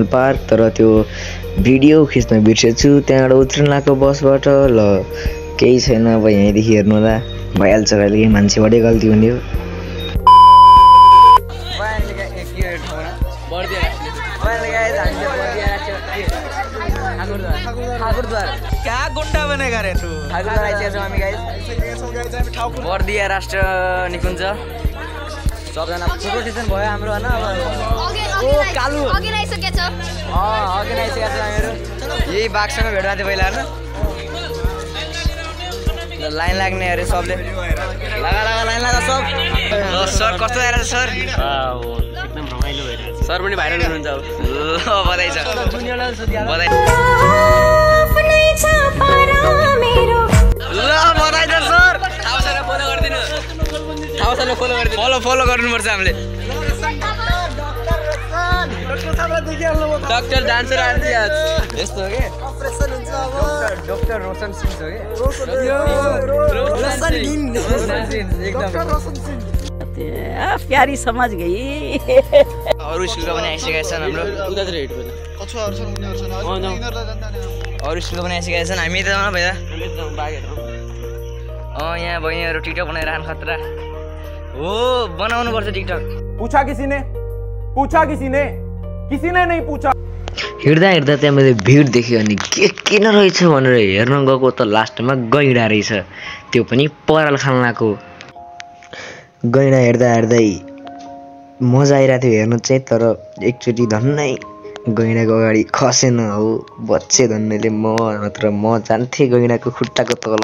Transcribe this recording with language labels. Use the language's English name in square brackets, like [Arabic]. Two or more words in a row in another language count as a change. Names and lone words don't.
[Nepali] पार्क तर त्यो भिडियो खिच्न बिर्सेछु त्यहाँबाट उत्रिन लाग्यो बसबाट ल केही छैन अब यहीँदेखि हेर्नु होला भइहाल्छ कहिले मान्छेबाटै गल्ती हुने हो बर्दिया राष्ट्र निकुञ्ज सबजना फोटो सेसन भयो हाम्रो होइन कालु अघि आइसकेको छ हामीहरू यही बाघसँग भेट भएको थियो पहिला होइन लाइन लाग्ने अरे सबले लगा लाइन लगा सब सर कस्तो आइरहेको छ सर एकदम रमाइलो भइरहेछ सर पनि भाइरल हुनुहुन्छ ल बधाई छ बधाई ल बधाई छ सर फलो गर्नुपर्छ हामीले [English] doctor dancer artist [Nepali] यस्तो हो के ऑपरेशन हुन्छ अब डॉक्टर रोशन सिंह हो के डॉक्टर रोशन सिंह [Hindi] प्यारी समझ गई [Nepali] अरू स्कुलको पनि आइसकेका छन् हाम्रो उतातिर हेड पनि अरू स्कुलको पनि आइसकेका छन् हामी त भइदा यहाँ बहिनीहरू टिकटक बनाइरहनु खतरा हो बनाउनु पर्छ टिकटक। [Hindi] पूछा किसी ने नहीं पूछा। [Nepali] हिँड्दा हिँड्दा त्यहाँ मैले भिड देखेँ अनि के किन रहेछ भनेर हेर्न गएको त लास्टमा गैँडा रहेछ, त्यो पनि पराल खाल्नाको। गैँडा हेर्दा हेर्दै मजा आइरहेको थियो हेर्नु चाहिँ, तर एकचोटि धन्नै गैँडाको अगाडि खसेन हो, बच्चे धन्नैले नत्र म जान्थेँ गैँडाको खुट्टाको तल।